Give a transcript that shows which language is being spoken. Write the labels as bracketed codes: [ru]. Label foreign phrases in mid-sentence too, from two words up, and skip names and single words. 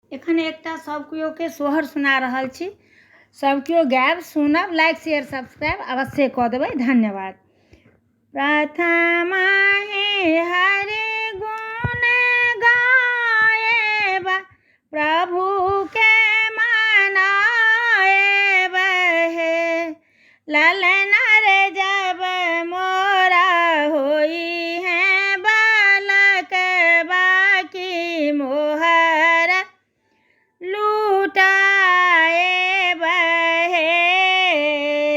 [mai] एखन एकटा सब केओ के सोहर सुना रहल छी। सब केओ गायब सुनब, [en] like share subscribe [mai] अवश्य कऽ देबै। धन्यवाद। प्रथम हे हरि गुण गायब, प्रभु के मनाएब हे। ललन रे जब मोरा होई है बालक, बाकी मोहर लूटाएब हे।